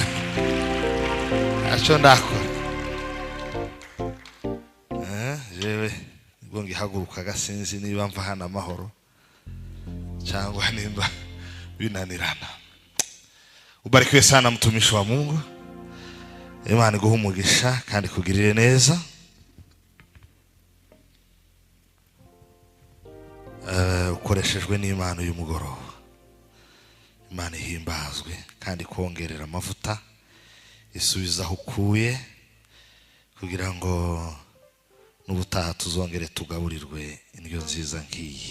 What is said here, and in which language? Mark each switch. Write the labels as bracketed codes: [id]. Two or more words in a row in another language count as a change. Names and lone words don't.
[rw] jewe ngo ngihaguruka gasinzi niba mva hana amahoro cyangwa nimba binanirana. [sw] Ubarikiwe sana mtumishi wa Mungu, [rw] Imana iguhe umugisha kandi kugirire neza. Ukoreshejwe n'Imana uyu mugoroba, Imana ihimbazwe kandi kongerera amavuta isubiza aho ukuye kugira ngo n'ubutaha tuzongere tugaburirwe indyo nziza nk'iyi.